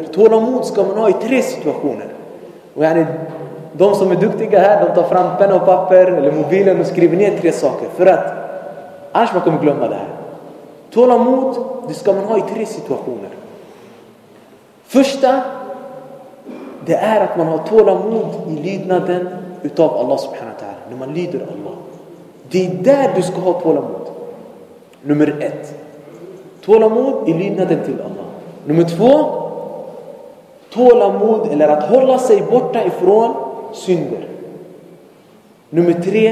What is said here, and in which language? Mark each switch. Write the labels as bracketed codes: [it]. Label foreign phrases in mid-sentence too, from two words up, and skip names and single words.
[sv] Tålamod ska man ha i 3 situationer. Och de som är duktiga här, de tar fram penna och papper eller mobilen och skriver ner 3 saker. För att annars man kommer glömma det här. Tålamod, det ska man ha i 3 situationer. Första, det är att man har tålamod i lydnaden utav [ar] الله سبحانه وتعالى. [sv] När man lyder Allah. Det är där du ska ha tålamod. Nummer 1. Tålamod i lydnaden till Allah. Nummer 2. Tålamod eller att hålla sig borta ifrån synder. Nummer 3.